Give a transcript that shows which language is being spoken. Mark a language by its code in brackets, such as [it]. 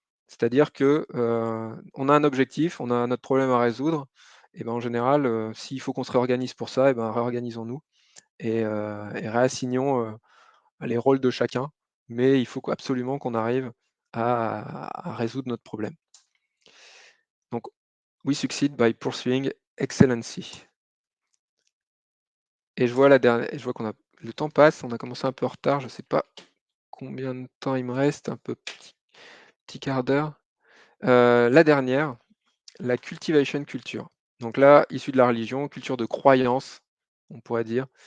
[fr] C'est-à-dire que, on a un objectif, on a notre problème à résoudre et ben, en général, s'il faut qu'on se réorganise pour ça et ben, réorganisons-nous et réassignons, les rôles de chacun, mais il faut absolument qu'on arrive à résoudre notre problème. [en] Donc we succeed by pursuing excellency. [fr] Et je vois je vois qu'on a le temps passe, on a commencé un peu en retard, je ne sais pas combien de temps il me reste, un peu petit quart d'heure. La dernière, la cultivation culture. Donc là, issu de la religion, culture de croyance, on pourrait dire.